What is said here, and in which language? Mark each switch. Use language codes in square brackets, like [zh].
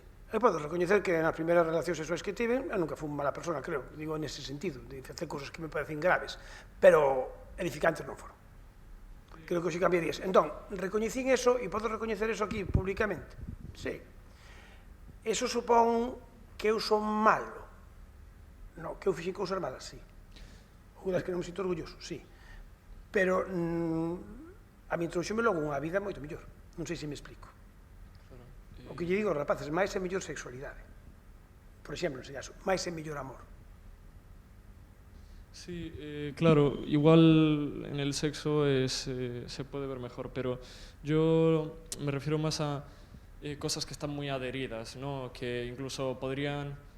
[gl] Eu podo recoñecer que nas primeiras relacións sexuais que tive, eu nunca fui unha mala persona, creo, digo nese sentido, de facer cosas que me parecen graves, pero edificantes non foron. Creo que hoxe cambiarías. Entón, recoñecín eso e podo recoñecer eso aquí públicamente. Sí. Eso supón que eu son malo? Non, que eu fixen cousas malas, sí. Ou das que non me sinto orgulloso, sí. Pero a mí trouxeme logo unha vida moito mellor. Non sei se me explico. O que lle digo aos rapaces, máis e mellor sexualidade. Por exemplo, en ese caso, máis e mellor amor. [es] Sí, claro, igual en el sexo se puede ver mejor, pero yo me refiero más a cosas que están muy adheridas, ¿no?, que incluso podrían